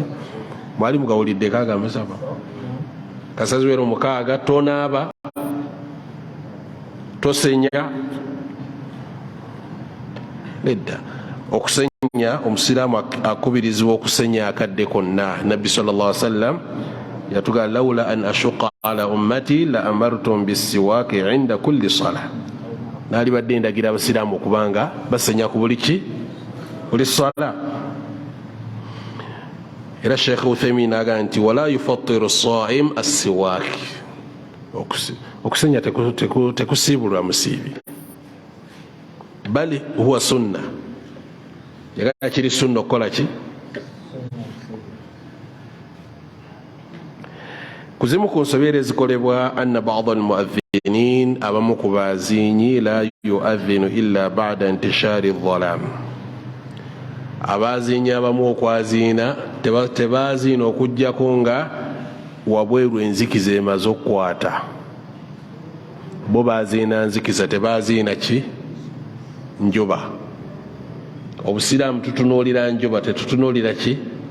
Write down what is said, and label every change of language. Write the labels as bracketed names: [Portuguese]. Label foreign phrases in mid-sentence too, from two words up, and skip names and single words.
[Ganda] mwali mugawulidde kagamba saba kasita ziwera 6 tonaaba tosenya nedda. okusenya omusiraamu akubirizibwa okusenya akadde konna. [Arabic] nabbi صلى الله عليه وسلم yatugamba لولا أن أشق على أمتي لأمرتهم بالسواك عند كل صلاة. [Ganda] naali badde ndagira abasiraamu okubanga basenya ku buli ki buli sala. era Sheikh Uthaymin agamba nti [Arabic] ولا يفطر الصائم السواك. [Ganda] okusenya tekusiibulwa musiibi [Arabic] بل هو سنة. [Ganda] yagala kiri sunna okukola ki. kuzimu ku nsobeera ezikolebwa [Arabic] أن بعض المؤذنين [Ganda] abamu ku bazinyi [Arabic] لا يؤذنون إلا بعد انتشار الظلام. [Ganda] abazinyi abamu okwaziina tebaziina okujjako nga wabweru enzikiza emaze okukwata. bo baziina nzikiza tebaziina ki njuba. obusiraamu tutunuulira njuba tetutunuulira ki.